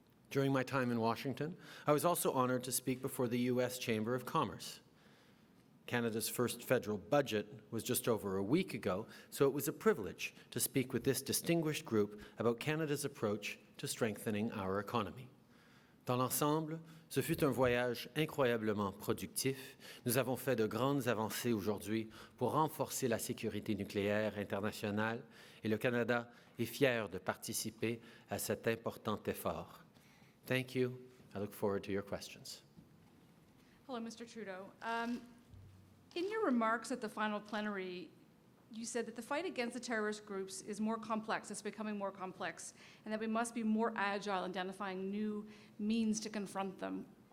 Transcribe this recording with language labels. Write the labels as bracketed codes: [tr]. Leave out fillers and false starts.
[en] During my time in Washington, I was also honored to speak before the U.S. Chamber of Commerce. Canada's first federal budget was just over a week ago, so it was a privilege to speak with this distinguished group about Canada's approach to strengthening our economy. [fr] Dans l'ensemble, ce fut un voyage incroyablement productif. Nous avons fait de grandes avancées aujourd'hui pour renforcer la sécurité nucléaire internationale et le Canada est fier de participer à cet important effort. [en] Thank you. I look forward to your questions. Hello, Mr. Trudeau. In your remarks at the final plenary, you said that the fight against the terrorist groups is more complex, it's becoming more complex, and that we must be more agile in identifying new means to confront them.